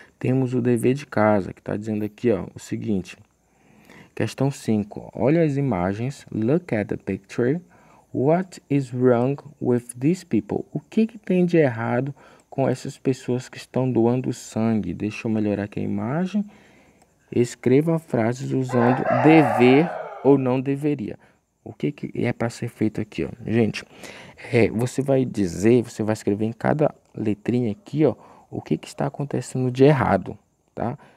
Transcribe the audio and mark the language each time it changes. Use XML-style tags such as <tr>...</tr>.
<pt>Temos o dever de casa, que está dizendo aqui, ó, o seguinte. Questão 5. Olha as imagens.</pt> <en>Look at the picture. What is wrong with these people?</en> <pt>O que tem de errado com essas pessoas que estão doando sangue? Deixa eu melhorar aqui a imagem. Escreva frases usando dever ou não deveria. O que é para ser feito aqui, ó? Gente, você vai escrever em cada letrinha aqui, ó, o que está acontecendo de errado, tá?</pt>